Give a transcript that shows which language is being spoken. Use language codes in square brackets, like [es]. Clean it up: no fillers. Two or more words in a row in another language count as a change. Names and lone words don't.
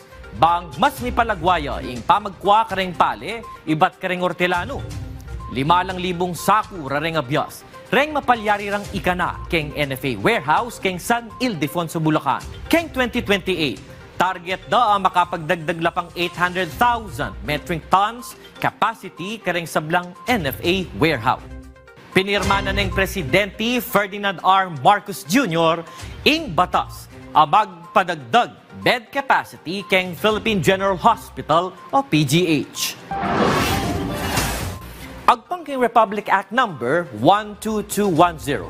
[pam] Bang mas may palagwaya ing pamagkwa kareng pale, ibat kareng ortelano. 5,000 saku rareng abyas. Reng mapalyari rang ikana keng NFA warehouse keng San Ildefonso, Bulacan. Keng 2028, target da ang makapagdagdag lapang 800,000 [en] metric tons capacity [pam] kareng sablang NFA warehouse. Pinirma na ng Presidente Ferdinand R. Marcos Jr. ing batas abag padagdag [en] bed capacity [pam] keng Philippine General Hospital o PGH. Agpang keng Republic Act number 12210.